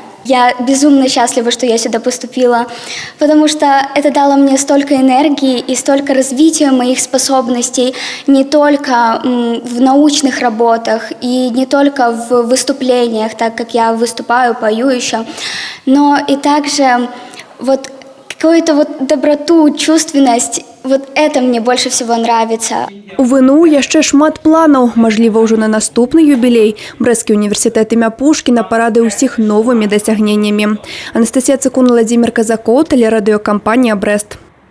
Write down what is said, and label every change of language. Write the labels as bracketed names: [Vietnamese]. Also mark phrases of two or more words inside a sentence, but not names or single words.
[Russian] Я безумно счастлива, что я сюда поступила, потому что это дало мне столько энергии и столько развития моих способностей не только в научных работах и не только в выступлениях, так как я выступаю, пою еще, но и также вот какую-то вот доброту, чувственность. Вот это мне больше всего нравится. [Belarusian] У ВНУ яшчэ шмат планаў. Мажліва, ўжо на наступны юбілей Брэсцкі універсітэт імя Пушкіна парадуе ўсіх новымі дасягненнямі. Анастасія Цыкун, Владимир Казакоў, тэлерадыёкампанія «Брэст».